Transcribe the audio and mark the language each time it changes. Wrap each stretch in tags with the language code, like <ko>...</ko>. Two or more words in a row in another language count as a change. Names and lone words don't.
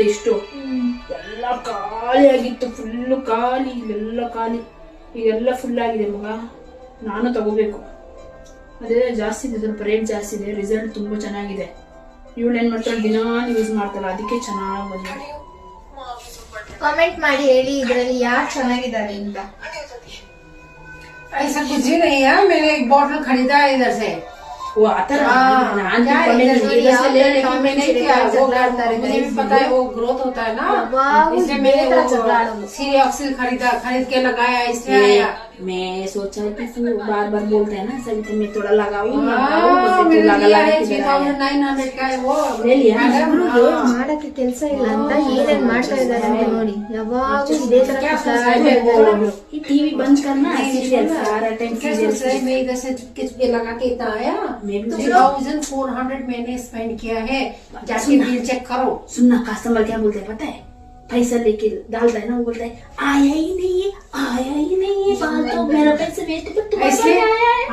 <kn>ಇಷ್ಟು ಎಲ್ಲ ಖಾಲಿ ಆಗಿತ್ತು, ಫುಲ್ಲು ಖಾಲಿ, ಇಲ್ಲೆಲ್ಲ ಖಾಲಿ, ಈಗೆಲ್ಲ ಫುಲ್ ಆಗಿದೆ ಮಗ. ನಾನು ತಗೋಬೇಕು, ಅದೇ ಜಾಸ್ತಿ ಇದೆ, ಸ್ವಲ್ಪ ರೇಟ್ ಜಾಸ್ತಿ ಇದೆ, ರಿಸಲ್ಟ್ ತುಂಬಾ ಚೆನ್ನಾಗಿದೆ. ಇವಳು ಏನ್ ಮಾಡ್ತಾಳೆ, ದಿನ ಯೂಸ್ ಮಾಡ್ತಾಳೆ, ಅದಕ್ಕೆ ಚೆನ್ನಾಗಿ ಬಂದಿದೆ. ಕಾಮೆಂಟ್ ಮಾಡಿ ಹೇಳಿ ಇದರಲ್ಲಿ ಯಾರು ಚೆನ್ನಾಗಿದ್ದಾರೆ ಅಂತ.</kn> <hi>ऐसा कुछ ही नहीं है, मैंने एक बॉटल खरीदा है इधर से। वो आता मुझे भी पता है वो ग्रोथ होता है ना, इसलिए मैंने सीरियॉक्सिल खरीद के लगाया, इसलिए आया। मैं सोचा कि तू बार बोलते है ना सभी, तो मैं थोड़ा लगाऊं। 900 का है वो, ले लिया।</hi> <kn>ಮಾಡಕ್ಕೆ ಕೆಲಸ ಇಲ್ಲ ಅಂತ ಏನೇನ್ ಮಾಡ್ತಾ ಇದ್ದಾರೆ ಅಂತ ನೋಡಿ. ಯಾವಾಗೂ ಇದೇ ತರ</kn> <hi>ये टीवी बंद करना, सीरियल सारा टाइम सीरियल। मैं इधर से चुपके लगा के इतना आया। 2400 मैंने स्पेंड किया है, जाके</hi> <en>bill check</en> <hi>करो। सुनना, कस्टमर क्या बोलते हैं पता है, पैसा लेके डालता है ना, वो बोलता है आया ही नहीं है, बाल तो मेरा पैसे वेस्ट, पर तुम्हारा आया है।</hi>